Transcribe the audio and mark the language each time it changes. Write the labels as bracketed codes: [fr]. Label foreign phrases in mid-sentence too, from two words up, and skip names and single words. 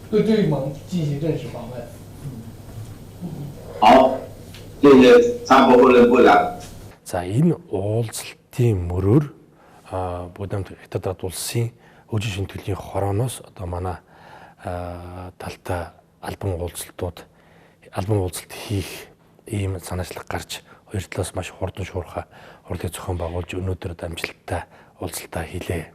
[zh] 对这一盟进行正式访问。好，谢谢参谋部的部长。 [mn] За энэ уулзалтын мөрөөр Будапешт Хятад улсын хөгжин шинтгэлийн хорооноос одоо манай талтай албан уулзалт хийх ийм санаачлаг гарч хоёр талаас маш хурдан шуурхай урлагийн зохион байгуулж өнөөдөр амжилттай уулзалтаа хийлээ.